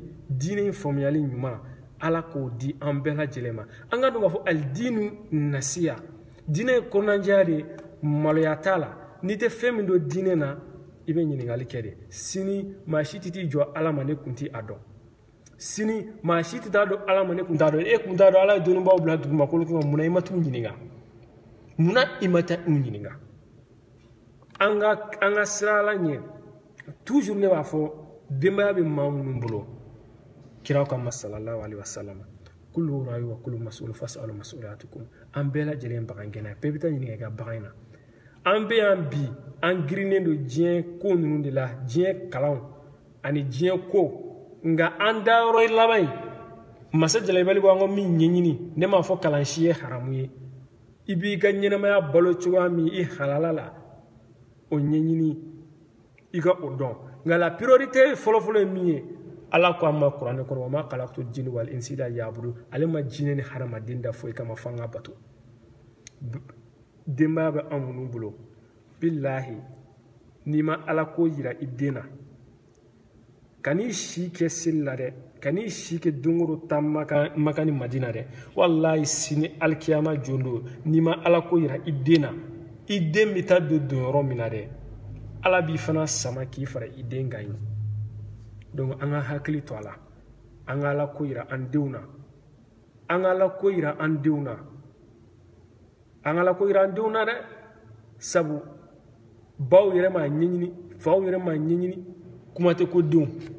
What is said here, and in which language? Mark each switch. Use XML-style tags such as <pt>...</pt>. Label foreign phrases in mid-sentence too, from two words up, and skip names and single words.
<bm>diinɛ faamuyali ɲuman ala k'o di an bɛɛ lajɛlen ma an ka dɔn k'a fɔ</bm> <ar>الدين النصيحة</ar> <bm>diinɛ ye kɔnɔnajɛya de maloya t'a la n'i tɛ fɛn min dɔn diinɛ na i bɛ ɲininkali kɛ de sini maa si tɛ t'i jɔ ala ma ne kun tɛ a dɔn sini maa si tɛ taa dɔn ala ma ne kun t'a dɔn e kun t'a dɔn ala ye dɔnnibaaw bila dugumakolo kan munna i ma t'u ɲininka munna i ma taa u ɲininka an ka sira ala ɲɛ toujours ne b'a fɔ denbaya bɛ maa minnu bolo kiraw ka</bm> <ar>صلى الله عليه وسلم كل راع وكل مسؤول فاسألوا مسؤولتكم</ar> <bm>an bɛɛ lajɛlen bagan gɛnna bɛɛ bɛ taa ɲininka i ka bagan in na an bɛ yan bi an girinnen don diɲɛ ko ninnu de la diɲɛ kalanw ani diɲɛ ko nka an da yɔrɔ laban in masa jalabali ko an ka min ɲɛɲini ne m'a fɔ kalan si ye haramu ye i b'i ka ɲɛnamaya balo cogoya min i halala la o ɲɛɲini i ka o dɔn nka</bm> <fr>la priorité</fr> <bm>fɔlɔfɔlɔ ye min ye ala ko an ma kuranɛ kɔnɔ</bm> <ar>وما خلقت الجن والإنس إلا ليعبدون</ar> <bm>ale ma jinɛ ni hadamaden da foyi kama f'an ka bato denbaya bɛ an minnu bolo billahi n'i ma ala ko yira i den na kan'i si kɛ seli la dɛ kan'i si kɛ don o don taa maka ni madina dɛ wallahi sini alikiyama jon don n'i ma ala ko yira i den na i den bɛ taa don yɔrɔ min na dɛ ala b'i fana sama k'i fara i den kan yen donc an ka hakili to a la an ka ala ko yira an denw na an ka ala ko yira an denw na an ka ala ko yira an denw na dɛ sabu baw yɛrɛ m'a ɲɛɲini faw yɛrɛ m'a ɲɛɲini kuma tɛ ko denw</bm>